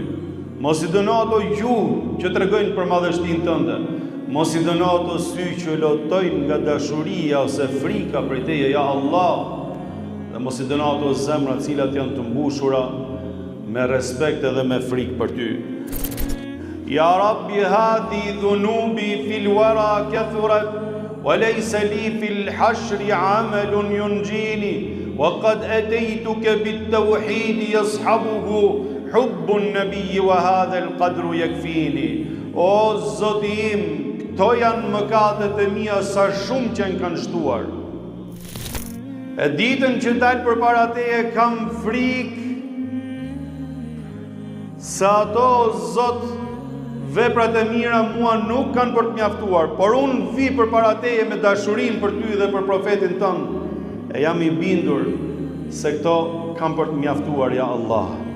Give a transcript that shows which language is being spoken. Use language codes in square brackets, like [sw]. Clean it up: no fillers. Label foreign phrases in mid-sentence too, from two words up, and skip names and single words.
[sq] Mos i dëno ato gjuhë që tregojnë për madhështinë tënde. Mos i dëno ato sy që lotojnë nga dashuria ose frika prej teje, [ar] يا الله. [sq] Dhe mos i dëno ato zemra të cilat janë të mbushura me respekt edhe me frikë për ty. [ar] يا رب هذي ذنوبي في الورى كثرت وليس لي في الحشر عمل ينجيني وقد أتيتك بالتوحيد يصحبه حب النبي وهذا القدر يكفيني. [sq] O Zoti im, këto janë mëkatet e mia sa shumë që më kanë shtuar. E ditën që dal përpara teje kam frikë se ato Zot veprat e mira mua nuk kanë për të mjaftuar, por unë vi përpara teje me dashurinë për ty dhe për profetin tënd, e jam i bindur se këto kanë për të mjaftuar, [ar] يا الله.